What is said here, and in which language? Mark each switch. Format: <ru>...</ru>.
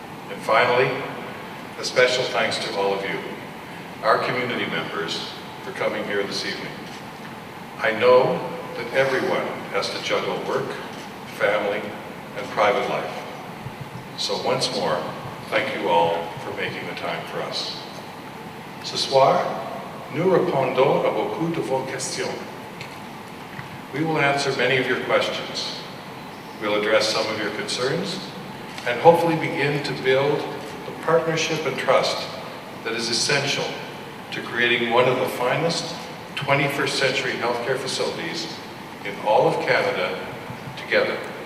<en>And finally, a special thanks to all of you, our community members, for coming here this evening. I know that everyone has to juggle work, family, and private life. So once more, thank you all for making the time for us.</en> <fr>Ce soir, nous répondons à beaucoup de vos questions.</fr> <en>We will answer many of your questions. We'll address some of your concerns and hopefully begin to build the partnership and trust that is essential to creating one of the finest 21st century healthcare facilities in all of Canada together.</en>